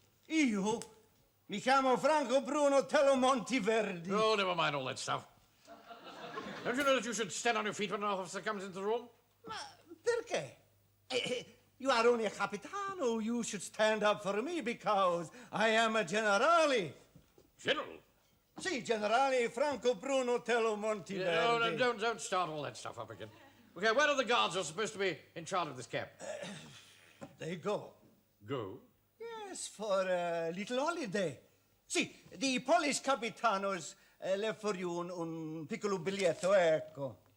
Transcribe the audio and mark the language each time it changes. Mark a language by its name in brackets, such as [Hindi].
[Italian] Io mi chiamo Franco Bruno Tello Monteverdi. [English] Oh, never mind all that stuff. Don't you know that you should stand on your feet when an officer comes into the room? [Italian] Ma perché? [English] You are only a capitano. You should stand up for me because I am a generale. General? [Italian] Sì, generale Franco Bruno Tello Monteverdi. [English] No, don't start all that stuff up again. Okay, where are the guards who are supposed to be in charge of this camp? They go. Go? Yes, for a little holiday. Sì, the Polish capitanos left for you [Italian] un piccolo biglietto, ecco.